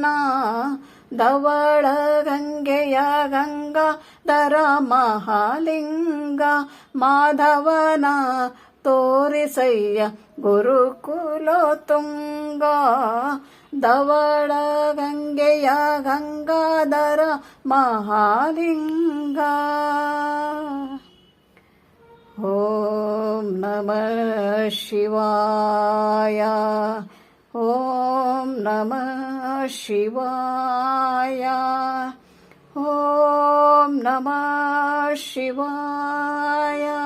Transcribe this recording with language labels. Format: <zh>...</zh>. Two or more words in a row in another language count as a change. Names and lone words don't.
<kn>ಧವಳ ಗಂಗೆಯ ಗಂಗಾಧರ ಮಹಾಲಿಂಗ ಮಾಧವನ ತೋರಿಸಯ್ಯ ಗುರುಕುಲೋತುಂಗ. ಧವಳ ಗಂಗೆಯ ಗಂಗಾಧರ ಮಹಾಲಿಂಗ.</kn> <sa>ಓಂ ನಮಃ ಶಿವಾಯ. ಓಂ ನಮಃ ಶಿವಾಯ. ಓಂ ನಮಃ ಶಿವಾಯ.</sa>